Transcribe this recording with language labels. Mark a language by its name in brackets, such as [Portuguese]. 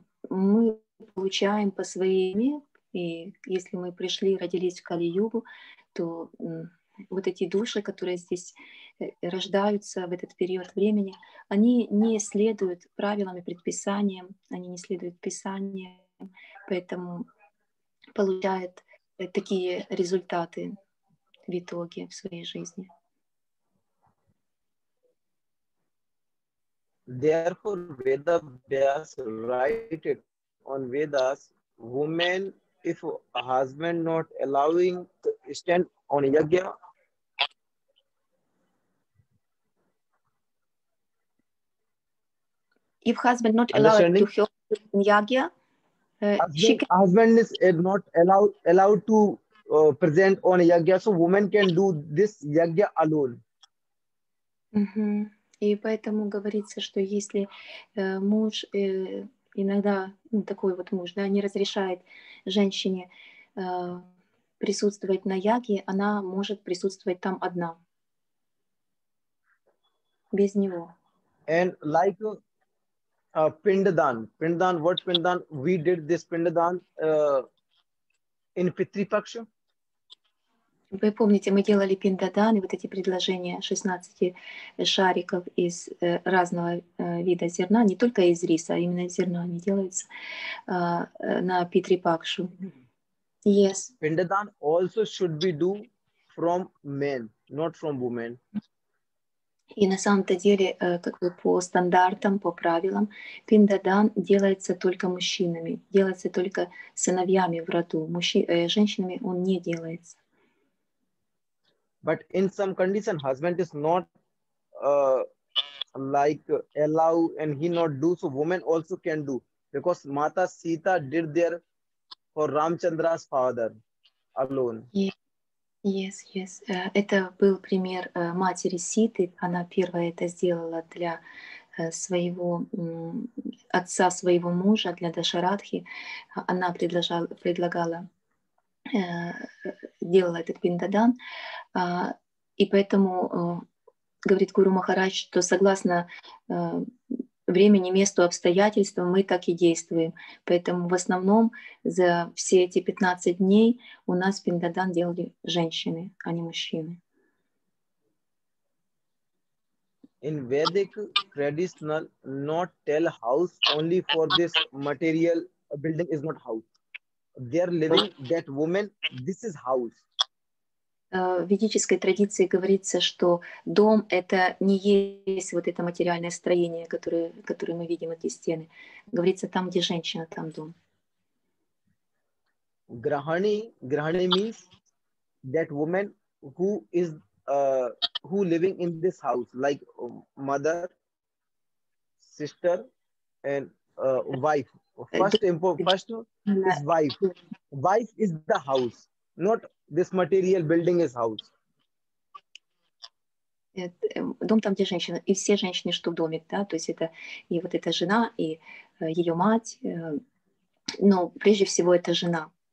[Russian] мы получаем по своей, и если мы пришли, родились в Кали-югу, то вот эти души, которые здесь рождаются в этот период времени, они не следуют правилам и предписаниям, они не следуют писаниям, поэтому получают такие результаты в итоге в своей жизни. [English] Therefore, Veda Vyas write it on Vedas, women, if a husband not allowing to stand on yagya, if husband not allowed to help in yagya, husband is not allowed to present on yagya, so woman can do this yagya alone. [Russian] И поэтому говорится, что если муж иногда, такой вот муж, да, не разрешает женщине присутствовать на яге, она может присутствовать там одна, без него. [English] And like Pindadan, what Pindadan? We did this Pindadan in Pitri Paksha. [Russian] Вы помните, мы делали пиндадан, и вот эти предложения 16 шариков из разного вида зерна, не только из риса, а именно из зерна они делаются на Питри-пакшу. [English] Yes. Pindadan also should be do from men, not from women. [Russian] И на самом-то деле, как бы по стандартам, по правилам, пиндадан делается только мужчинами, делается только сыновьями в роду. Женщинами он не делается. [English] But in some condition, husband is not like allow and he not do, so women also can do, because Mata Sita did there for Ramchandra's father alone. Yes, yes. [Russian] Это был пример матери Ситы. Она первая это сделала для своего отца, своего мужа, для Дашарадхи. Она предлагала, делала этот пиндадан. И поэтому говорит Гуру Махарадж, что согласно времени, месту, обстоятельствам мы так и действуем. Поэтому в основном за все эти 15 дней у нас пиндадан делали женщины, а не мужчины. [English] In Vedic traditional, not tell house only for this material building is not house. They are living that woman, this is house. [Russian] В ведической традиции говорится, что дом — это не есть вот это материальное строение, которое мы видим, эти стены. Говорится, там, где женщина, там дом. [English] Grahani means that woman who is who living in this house, like mother, sister, and wife. First is wife. Wife is the house, not this material building is house. [Russian] Дом там, где женщина, и все женщины, что в доме, да, то есть это и вот эта жена, и ее мать, но прежде всего это жена.